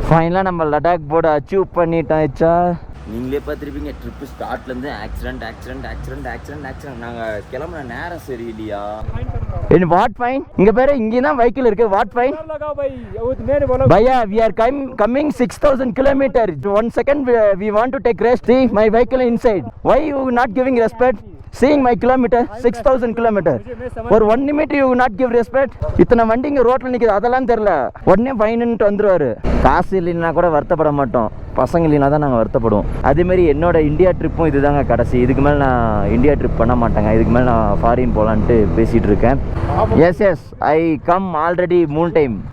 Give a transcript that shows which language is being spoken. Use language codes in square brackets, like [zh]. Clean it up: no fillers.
[ta] ஃபைனலாக நம்ம லடாக் போர்டை அச்சீவ் பண்ணிட்டாச்சா. நீங்களே பார்த்துருப்பீங்க, ட்ரிப்பு ஸ்டார்ட்லேருந்து ஆக்சிடென்ட். நாங்கள் கிளம்புன நேரம் சரி இல்லையா? [en] What fine? [ta] இங்கே பேர் இங்கே தான் வெஹிக்கிள் இருக்குது. [en] What fine பையா? We are coming 6000 kilometers. 1 second we want to take rest. See my vehicle inside. Why you not giving respect? Seeing my kilometer 6000 kilometers. ஒரு 1 minute you not give respect. [ta] இத்தனை வண்டி இங்கே ரோட்டில் நிற்குது, அதெல்லாம் தெரில. உடனே ஃபைனுன்ட்டு வந்துடுவார். காசு இல்லைன்னா கூட வருத்தப்பட மாட்டோம், பசங்க இல்லைனா தான் நாங்கள் வருத்தப்படுவோம். அதேமாரி என்னோட இந்தியா ட்ரிப்பும் இதுதாங்க கடைசி. இதுக்கு மேலே நான் இந்தியா ட்ரிப் பண்ண மாட்டேங்க. இதுக்கு மேலே நான் ஃபாரின் போகலான்ட்டு பேசிகிட்டு இருக்கேன். [en] Yes I come already 3 time.